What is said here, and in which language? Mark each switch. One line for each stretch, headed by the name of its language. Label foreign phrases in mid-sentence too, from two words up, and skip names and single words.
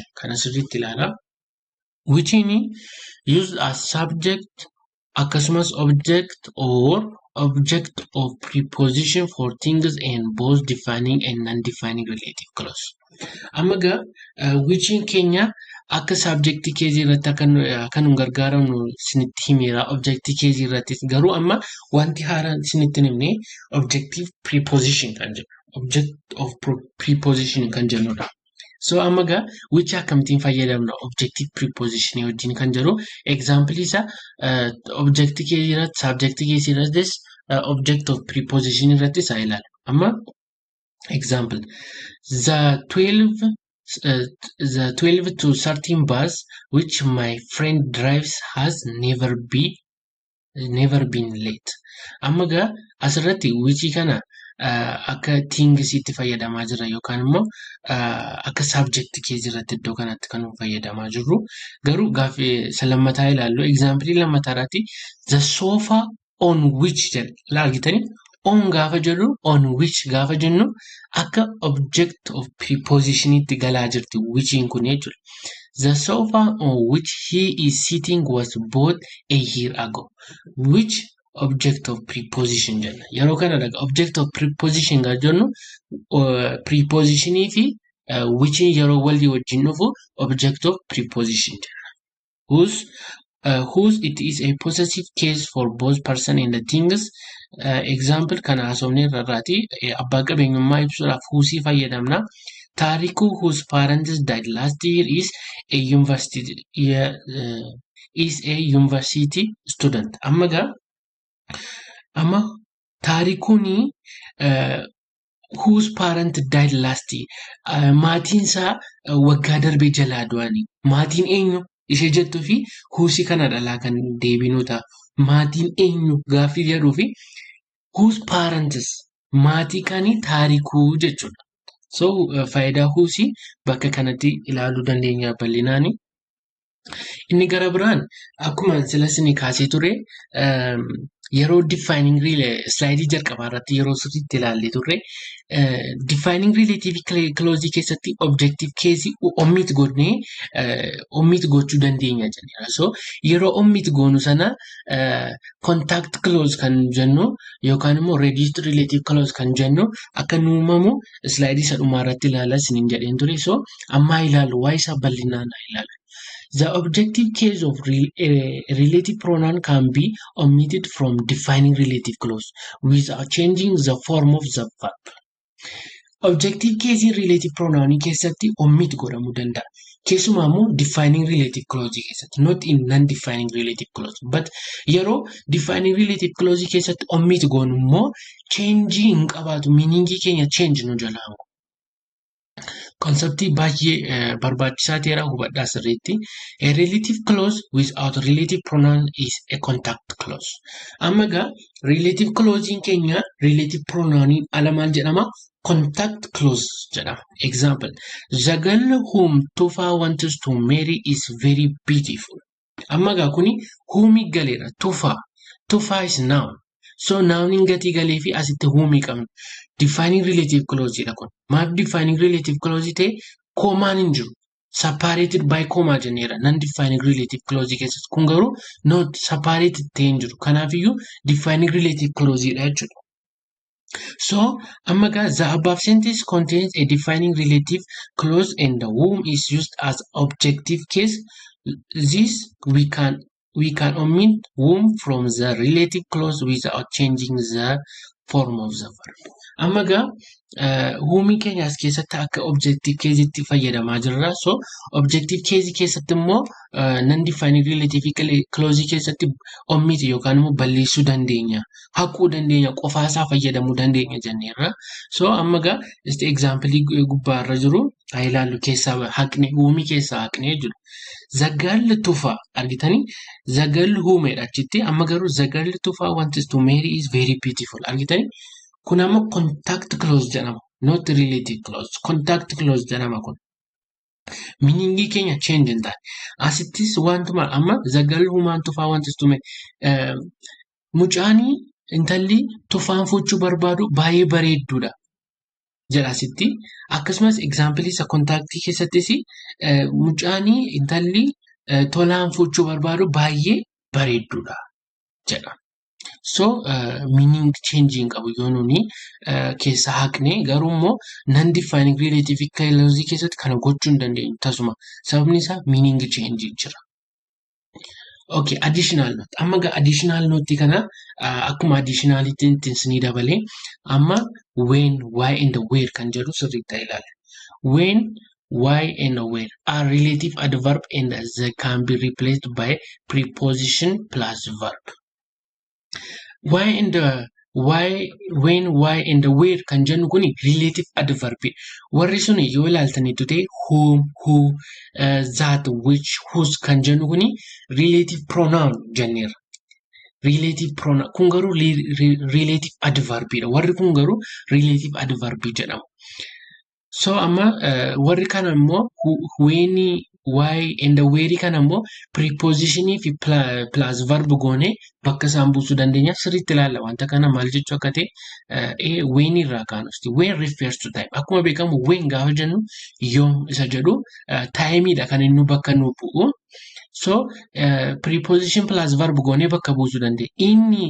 Oromo: Kana sirriitti ilaala.
English: Whichin used as subject akkasumas object or object of preposition for things in both defining and non-defining relative clause.
Oromo: Amma egaa whichin keenya akka subjectii keezii irratti akka nu gargaaramnu isinitti himeera objectii keezii irrattis garuu amma wanti haaraan isinitti himne
English: objective preposition
Oromo: kan jedhu
English: object of preposition
Oromo: kan jennudha. So amma egaa which akkamittiin fayyadamna
English: objective preposition
Oromo: wajjin kan jedhu example isa objectii keezii irratti subjectii keezii irrattis
English: object of preposition
Oromo: irrattis haa ilaalu.
English: Amma example the 12 to 13 bus which my friend drives has never been late.
Oromo: Amma egaa asirratti which kana akka tingisiitti fayyadamaa jira yookaan immoo akka subject keezii irratti iddoo kanatti kan fayyadamaa jirru garuu gaaffii lammataa ilaallu example lammataa irratti
English: the sofa on which
Oromo: jedha argitanii on gaafa jedhu
English: on which
Oromo: gaafa jennu akka
English: object of prepositionitti
Oromo: galaa jirti whichiin kun jechuudha.
English: The sofa on which he is sitting was bought a year ago. Which object of preposition jenna.
Oromo: Yeroo kana dhaga
English: object of preposition
Oromo: gaa jennu prepositionii fi whichiin yeroo walii wajjin dhufu
English: object of preposition
Oromo: jenna.
English: Whose it is a possessive case for both person and the things.
Oromo: Example kana haasofne irraati abbaa qabeenyummaa ibsuudhaaf whosii fayyadamna.
English: Taariku whose parents died last year is a university student. Amma taarikuuni whose parent died last year.
Oromo: Maatiin isaa waggaa darbee jalaa du'anii. Maatiin eenyu? Ishee jettuu fi whosii kana dhalaa kan deebinuu ta'a. Maatiin eenyu gaaffii jedhuu fi
English: whose parents
Oromo: maatii kanii taarikuu jechuudha. So faayidaa whosii bakka kanatti ilaaluu dandeenya bal'inaani. Inni gara biraan akkuma silasni kaasee ture yeroo
English: defining slide
Oromo: jalqabaa irratti yeroo sirriitti ilaallee turre
English: defining relative clause
Oromo: keessatti
English: objective case omit
Oromo: godnee omit gochuu dandeenya jenna. So yeroo omit goonu sana
English: contact clause
Oromo: kan jennu yookaan immoo
English: reduced relative clause
Oromo: kan jennu akka nu uumamu slide isa dhumaa irratti ilaalaa isiniin jedheen ture. So amma ilaalu waa isa bal'inaan ilaalu.
English: The objective case of relative pronoun can be omitted from defining relative clause without changing the form of the verb. Objective case relative pronoun
Oromo: keessatti omit godhamuu danda'a. Keessumaa immoo
English: defining relative clause
Oromo: keessatti
English: not in non-defining relative clause but
Oromo: yeroo
English: defining relative clause
Oromo: keessatti omit goonu immoo change hin qabaatu meaningii keenya change nu jalaa. Conceptii baay'ee barbaachisaa ta'eera hubadhaa sirriitti.
English: A relative clause without relative pronoun is a contact clause.
Oromo: Amma egaa
English: relative clausein
Oromo: keenya
English: relative pronouniin
Oromo: ala maal jedhama?
English: Contact clause jedhama. Example, the girl whom Tufa wants to marry is very beautiful.
Oromo: Amma egaa kuni whomii galeera Tufa. Tufa
English: is noun. So noun
Oromo: gatii galee fi asitti whomii qabna.
English: Defining relative clause
Oromo: jedha kun. Maaf
English: defining relative clause
Oromo: ta'e koomaan hin jiru.
English: Separated by comma jenneera. Non-defining relative clause
Oromo: keessatti kun garuu
English: not separated
Oromo: ta'e hin jiru. Kanaafiyyuu
English: defining relative clause
Oromo: dha jechuudha.
English: So amma egaa the above sentence contains a defining relative clause and the whom is used as objective case. This we can omit whom from the relative clause without changing the form of the verb.
Oromo: Amma gaa whomii keenya as keessatti akka
English: objective case'itti
Oromo: fayyadamaa jirra. So
English: objective case
Oromo: keessatti immoo
English: non-defined relative clause
Oromo: keessatti omit yookaan immoo balleessuu dandeenya, haquu dandeenya, qofaasaa fayyadamuu dandeenya jenneerra. So amma gaa example gubbaarra jiru haa ilaallu keessaa haqne whomii keessaa haqne jiru. Zagalli tufaa argitanii zagalli huumeedha achitti amma garuu zagalli tufaa
English: wants to marry is very beautiful
Oromo: argitanii kun amma
English: contact clause
Oromo: jedhama
English: not relative clause contact clause
Oromo: jedhama kun meaning keenya change hin taane asittis wantuma amma zagalli huumaan tufaa
English: wants to marry
Oromo: mucaanii intalli tufaan fuchuu barbaadu baay'ee bareedduudha jedhasitti akkasumas example isa contact keessattis mucaanii intalli tolaan fuchuu barbaadu baay'ee bareedduudha jedha. So
English: meaning changing
Oromo: qabu yoo nuni keessa haqne garuu immoo
English: non-defined relative clause
Oromo: keessatti kana gochuu hin dandeenyu tasuma sababni isaa
English: meaning changing
Oromo: jira.
English: Okay, additional note.
Oromo: Amma ga
English: additional note
Oromo: kana akkuma additionality ni dabale amma
English: when, why and where
Oromo: kan jedhu sirriitti ilaala.
English: When, why and where are relative adverb and they can be replaced by preposition plus verb. Why and why, when, why and where
Oromo: kan jennu kuni
English: relative adverb.
Oromo: Warri suni yoo ilaaltanii
English: today whom, who, that, which, whose
Oromo: kan jennu kuni
English: relative pronoun
Oromo: jenneera.
English: Relative pronoun
Oromo: kun garuu
English: relative adverb dha.
Oromo: Warri kun garuu
English: relative adverb
Oromo: jedhamu. So amma warri kana immoo
English: when, why and where
Oromo: kana immoo preposition fi
English: plus verb
Oromo: goone bakka isaan buusuu dandeenya sirriitti ilaalla wanta kana maal jechuu akka ta'e when irraa kaanusti
English: when refers to time
Oromo: akkuma beekamu when gaafa jennu yoom isa jedhu time dha kan inni bakka nu bu'u. So
English: preposition plus verb
Oromo: goone bakka buusuu dandeenya.